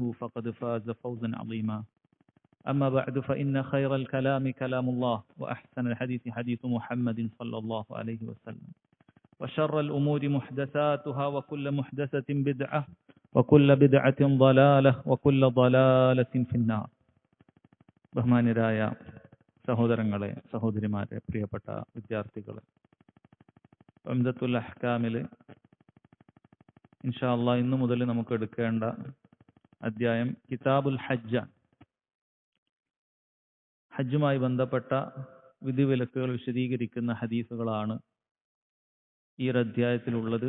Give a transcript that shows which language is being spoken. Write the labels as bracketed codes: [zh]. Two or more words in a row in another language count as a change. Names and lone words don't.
[ar] فقد فاز فوزا عظيما أما بعد فإن خير الكلام كلام الله وأحسن الحديث حديث محمد صلى الله عليه وسلم وشر الأمور محدثاتها وكل محدثة بدعة وكل بدعة ضلالة وكل ضلالة في النار [ml] ബഹുമാന്യരായ സഹോദരങ്ങളെ സഹോദരിമാരെ പ്രിയപ്പെട്ട വിദ്യാർത്ഥികളെ ഉംദത്തുൽ അഹ്കാമിൽ [ar] إن شاء الله [ml] ഇന്നു മുതൽ നമുക്ക് എടുക്കേണ്ട അധ്യായം കിതാബുൽ ഹജ്ജ്. ഹജ്ജുമായി ബന്ധപ്പെട്ട വിധിവിലക്കുകൾ വിശദീകരിക്കുന്ന ഹദീസുകളാണ് ഈ ഒരു അധ്യായത്തിലുള്ളത്.